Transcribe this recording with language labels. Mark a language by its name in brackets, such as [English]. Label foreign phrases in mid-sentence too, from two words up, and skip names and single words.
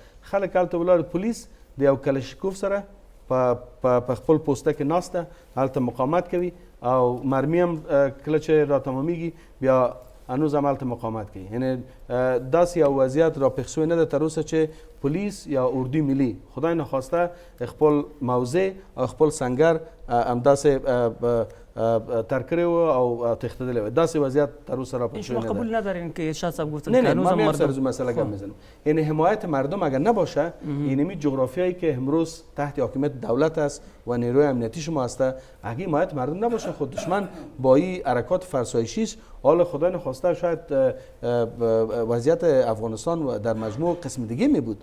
[Pashto] خلک هلته ولاړ، پولیس د یو کلشکوف سره په خپل پوسته کې ناسته هلته مقاومت کوي او مرمي هم کله چې راتمامیږي بیا هنوز هم هلته مقاومت کوي. یعنې داسې یو وضعیت راپېښ سوی نه ده تر اوسه چې پولیس یا اردوی ملي خدای نخواسته خپل موضع او خپل سنگر همداسې تر کړی و او تښتېدلی و. داسې وضعیت تر اوسه راپېښ شوی نه ده. [Persian] قبول ندارین که شاه صاحب گفتن نه که هنوز من مردم سر مسئله گپ میزنم. یعنی حمایت مردم اگر نباشه، یعنی جغرافیایی که امروز تحت حاکمیت دولت است و نیروی امنیتی شما هست، اگه حمایت مردم نباشه خود دشمن با این حرکات فرسایشیش حال خدا نخواسته شاید وضعیت افغانستان در مجموع قسم دیگه می بود.